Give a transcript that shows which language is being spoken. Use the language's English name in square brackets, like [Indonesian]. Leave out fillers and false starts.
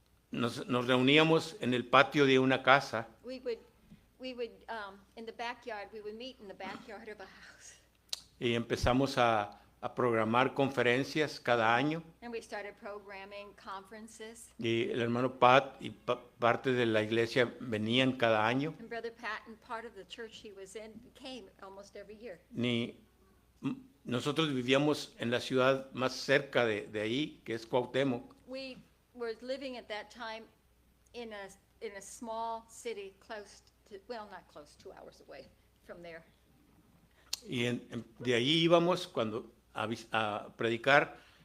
[Spanish] Nos reuníamos en el patio de una casa [English] We would, in the backyard, we would meet in the backyard of a house. [Spanish] y empezamos a programar conferencias cada año. [English] And we started programming conferences. [Spanish] Y el hermano Pat y parte de la iglesia venían cada año. [English] And Brother Pat and part of the church he was in came almost every year. [Spanish] Nosotros vivíamos en la ciudad más cerca de ahí, que es Cuauhtémoc. [English] We were living at that time in a small city close to, well, not close, 2 hours away from there. [Spanish] Y de ahí íbamos a predicar.